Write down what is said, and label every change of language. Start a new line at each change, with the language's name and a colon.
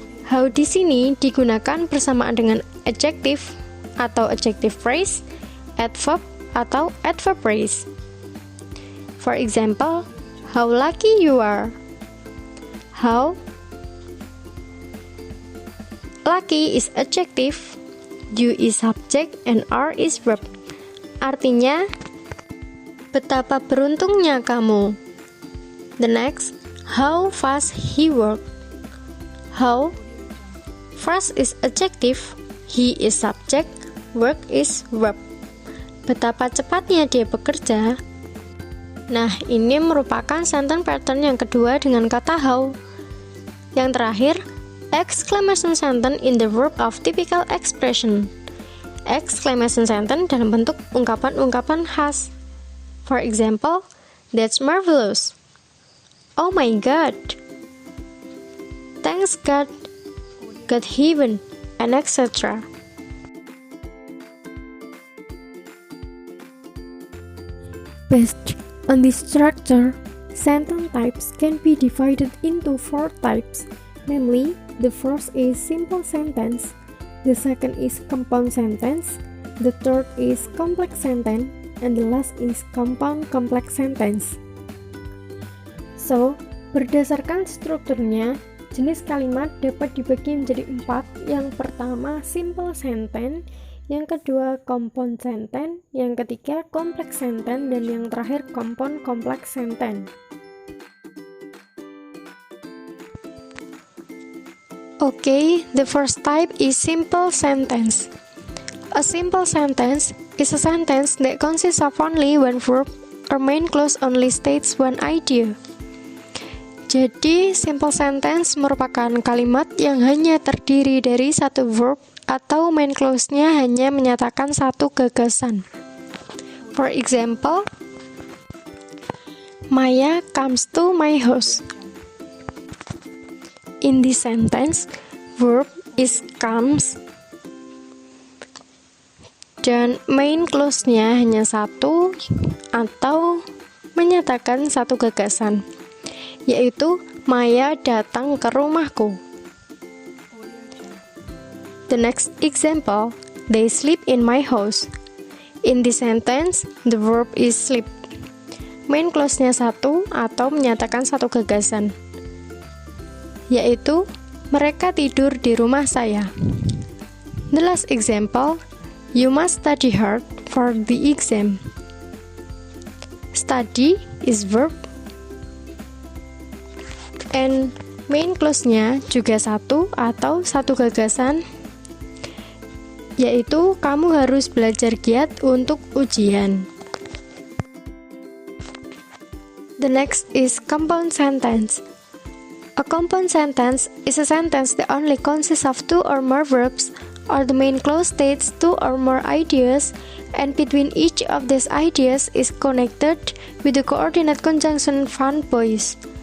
Indonesian: How di sini digunakan bersamaan dengan adjective atau adjective phrase, adverb atau adverb phrase.
English: For example, how lucky you are. How? Lucky is adjective, you is subject, and are is verb.
Indonesian: Artinya, betapa beruntungnya kamu.
English: The next, how fast he worked. How? Fast is adjective, he is subject, work is verb.
Indonesian: Betapa cepatnya dia bekerja. Nah, ini merupakan sentence pattern yang kedua dengan kata how. Yang terakhir,
English: exclamation sentence in the verb of typical expression.
Indonesian: Exclamation sentence dalam bentuk ungkapan-ungkapan khas.
English: For example, that's marvelous. Oh my God. Thanks God. God heaven, and etc. Based on this structure, sentence types can be divided into 4 types, namely, the first is simple sentence, the second is compound sentence, the third is complex sentence, and the last is compound complex sentence.
Indonesian: So, berdasarkan strukturnya, jenis kalimat dapat dibagi menjadi 4. Yang pertama, simple sentence, yang kedua, compound sentence, yang ketiga, complex sentence, dan yang terakhir, compound complex sentence.
English: Okay, the first type is simple sentence. A simple sentence is a sentence that consists of only one verb or main clause only states one idea.
Indonesian: Jadi, simple sentence merupakan kalimat yang hanya terdiri dari satu verb atau main clause-nya hanya menyatakan satu gagasan.
English: For example, Maya comes to my house. In this sentence, verb is comes
Indonesian: dan main clause-nya hanya satu atau menyatakan satu gagasan, yaitu Maya datang ke rumahku.
English: The next example, they sleep in my house. In this sentence, the verb is sleep.
Indonesian: Main clause-nya satu atau menyatakan satu gagasan, yaitu Mereka tidur di rumah saya.
English: The last example, you must study hard for the exam. Study is verb and
Indonesian: main clause-nya juga satu atau satu gagasan, yaitu kamu harus belajar giat untuk ujian.
English: The next is compound sentence. A compound sentence is a sentence that only consists of two or more verbs, or the main clause states two or more ideas, and between each of these ideas is connected with the coordinate conjunction fun boys.